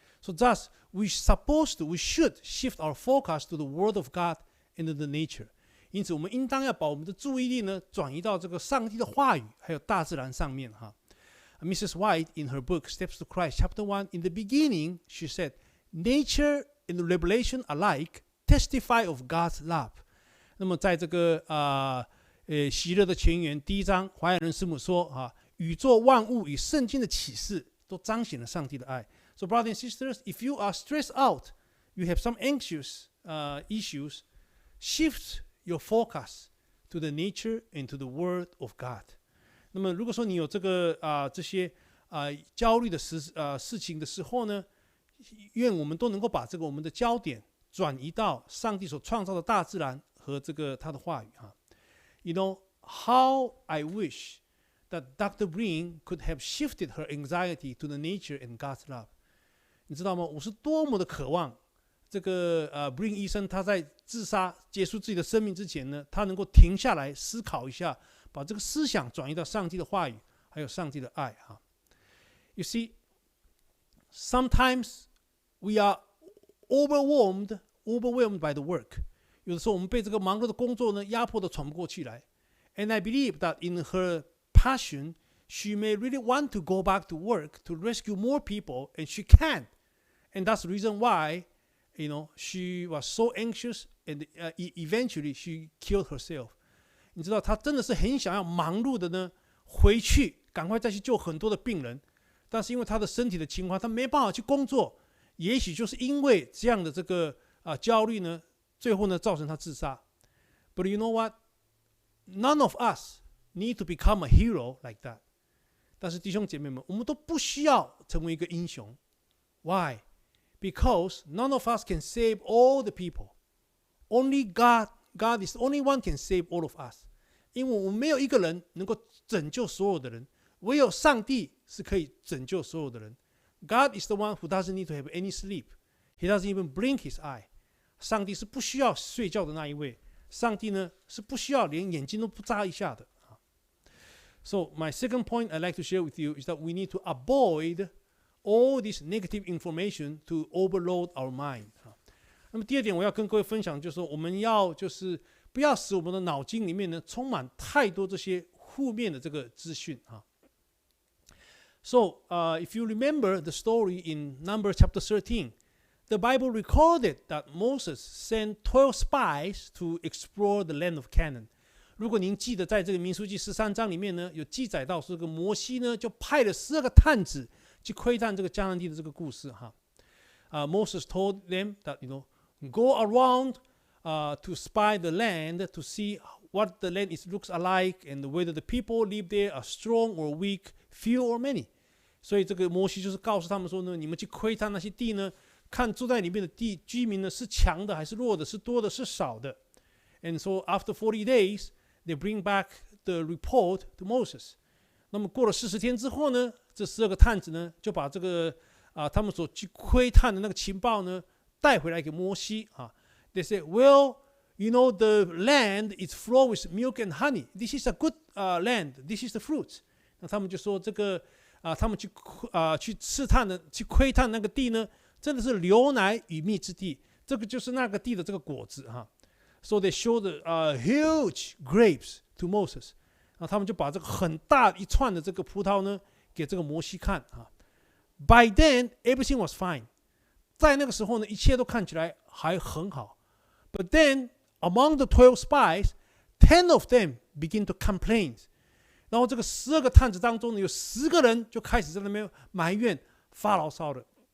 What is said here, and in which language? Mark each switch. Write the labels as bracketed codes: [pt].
[en] So thus we should shift our focus to the Word of God and the nature. [zh] 因此，我们应当要把我们的注意力呢，转移到这个上帝的话语还有大自然上面哈。 [en] Mrs. White, in her book Steps to Christ, Chapter 1, in the beginning, she said, "Nature and revelation alike testify of God's love." [zh] 那么，在这个喜乐的前言第1章，华雅人师母说宇宙万物与圣经的启示都彰显了上帝的爱。 [en] So, brothers and sisters, if you are stressed out, you have some anxious issues, shift your focus to the nature and to the Word of God. [zh] 那么，如果说你有这个这些焦虑的事情的时候呢，愿我们都能够把这个我们的焦点转移到上帝所创造的大自然和这个他的话语哈。 [en] How I wish that Dr. Breen could have shifted her anxiety to the nature and God's love。 [zh] 你知道吗？我是多么的渴望这个Breen 医生他在自杀结束自己的生命之前呢，他能够停下来思考一下，把这个思想转移到上帝的话语，还有上帝的爱哈。 [en] You see, sometimes we are overwhelmed by the work。 [zh] 有的时候我们被这个忙碌的工作呢压迫的喘不过气来。 [en] And I believe that in her passion, she may really want to go back to work to rescue more people, and she can. And that's the reason why, she was so anxious, and eventually she killed herself. [zh] 你知道，她真的是很想要忙碌的呢，回去赶快再去救很多的病人，但是因为她的身体的情况，她没办法去工作。也许就是因为这样的这个焦虑呢，最后呢造成她自杀。 [en] But you know what? None of us need to become a hero like that. [zh] 但是弟兄姐妹们，我们都不需要成为一个英雄。 [en] Why? Because none of us can save all the people. Only God is the only one can save all of us. [zh] 因为我们没有一个人能够拯救所有的人，唯有上帝是可以拯救所有的人。 [en] God is the one who doesn't need to have any sleep. He doesn't even blink his eye. [zh] 上帝是不需要睡觉的那一位。上帝呢是不需要连眼睛都不眨一下的。 [en] So my second point I'd like to share with you is that we need to avoid all this negative information to overload our mind。 [zh] 那么第二点我要跟各位分享，就是说我们要就是不要使我们的脑筋里面呢充满太多这些负面的这个资讯啊。 [en] So if you remember the story in Numbers chapter 13, the Bible recorded that Moses sent 12 spies to explore the land of Canaan。 [zh] 如果您记得，在这个民数记13章里面呢，有记载到这个摩西呢就派了12个探子去窥探这个迦南地的这个故事哈。 [en] Moses told them that go around to spy the land to see what the land looks alike and whether the people live there are strong or weak, few or many。 [zh] 所以这个摩西就是告诉他们说呢，你们去窥探那些地呢，看住在里面的地居民呢是强的还是弱的，是多的是少的。 [en] And so after 40 days, they bring back the report to Moses。 [zh] 那么过了40天之后呢，这12个探子呢就把这个他们所去窥探的那个情报呢带回来给摩西啊。 [en] They say, well, the land is flowing with milk and honey. This is a good land. This is the fruit. [zh] 那他们就说这个他们去试探的去窥探那个地呢，真的是流奶与蜜之地，这个就是那个地的这个果子哈。 [en] So they showed huge grapes to Moses。 [zh] 他们就把这个很大一串的这个葡萄呢给这个摩西看啊。 [en] By then, everything was fine。 [zh] 在那个时候呢，一切都看起来还很好。 [en] But then, among the 12 spies, 10 of them begin to complain。 [zh] 然后这个12个探子当中呢，有10个人就开始在那边埋怨、发牢骚的。